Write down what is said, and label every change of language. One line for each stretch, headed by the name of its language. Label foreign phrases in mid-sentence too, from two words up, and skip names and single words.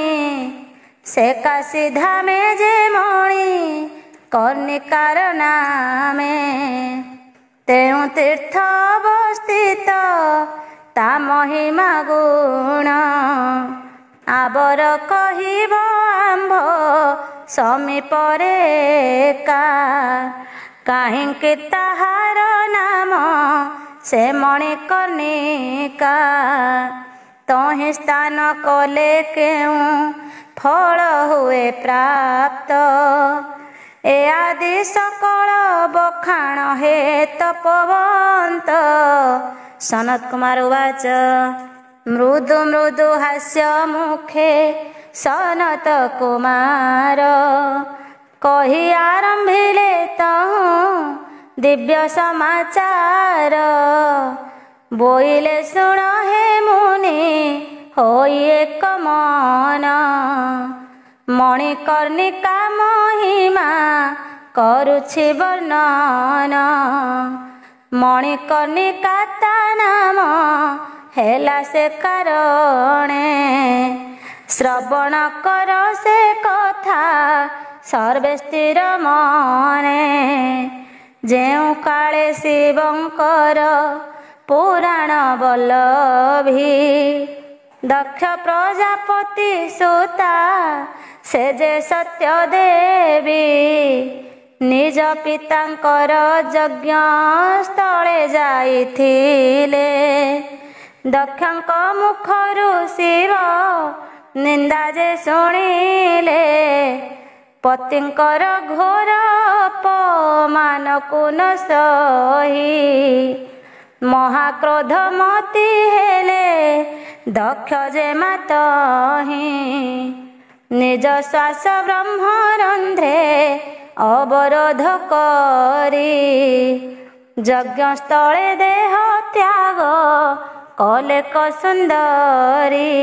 Odia: ସେ କାଶୀ ଧାମେ ଜେ ମଣି କର୍ଣ୍ଣିକାର ନାମେ ତେଉ ତୀର୍ଥ ଅବସ୍ଥିତ ତା ମହିମା ଗୁଣ। ଆବର କହିବ ଆମ୍ଭ ସମୀପରେ କା କାହିଁକି ତାହାର ନାମ ସେ ମଣିକର୍ଣ୍ଣିକା। ତହି ସ୍ଥାନ କଲେ କେଉ ଫଳ ହୁଏ ପ୍ରାପ୍ତ। ଏ ଆଦି ସକଳ ବଖାଣ ହେ ତପବନ୍ତ। ସନତ କୁମାର ଉବାଚ ମୃଦୁ ମୃଦୁ ହାସ୍ୟ ମୁଖେ ସନତ କୁମାର କହି ଆରମ୍ଭିଲେ ତହୁ ଦିବ୍ୟ ସମାଚାର। ବୋଇଲେ ଶୁଣ ହେ ମୁନି ହୋଇ ଏକ ମନ ମଣିକର୍ଣ୍ଣିକା ମହିମା କରୁଛି ବର୍ଣ୍ଣନ। ମଣିକର୍ଣ୍ଣିକା ତା ନାମ ହେଲା ସେ କାରଣେ ଶ୍ରବଣ କର ସେ କଥା ସର୍ବେ ସ୍ଥିର ମନେ। ଜେଉ କାଳେ ଶିବଙ୍କର ପୁରାଣ ବଲ୍ଲଭୀ ଦକ୍ଷ ପ୍ରଜାପତି ସୁତା ସେ ଜେ ସତ୍ୟ ଦେବୀ। ନିଜ ପିତାଙ୍କର ଯଜ୍ଞ ସ୍ଥଳେ ଯାଇଥିଲେ ଦକ୍ଷଙ୍କ ମୁଖରୁ ଶିବ ନିନ୍ଦା ଜେ ଶୁଣିଲେ। ପତିଙ୍କର ଘୋର ଅପମାନ କୋ ନ ସହି ମହାକ୍ରୋଧ ମତି ହେଲେ ଦକ୍ଷ ଜେ ମାତହି। ନିଜ ଶ୍ୱାସ ବ୍ରହ୍ମରନ୍ଧ୍ରେ ଅବରୋଧ କରି ଯଜ୍ଞ ସ୍ଥଳେ ଦେହ ତ୍ୟାଗ କଲେ ସୁନ୍ଦରୀ।